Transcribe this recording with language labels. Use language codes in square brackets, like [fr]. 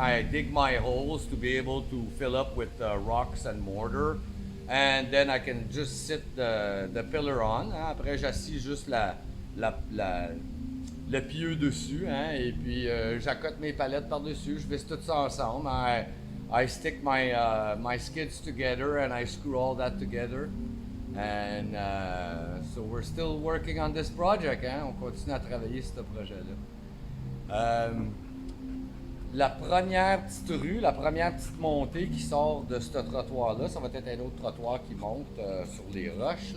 [en] I dig my holes to be able to fill up with rocks and mortar. And then I can just sit the pillar on. Hein. [fr] Après, j'assis juste le pieu dessus. Hein. Et puis, j'accote mes palettes par-dessus. Je visse tout ça ensemble. [en] I stick my skids together and I screw all that together. And so we're still working on this project. Hein? [fr] On continue à travailler sur ce projet-là. La première petite rue, la première petite montée qui sort de ce trottoir-là, ça va être un autre trottoir qui monte sur les roches.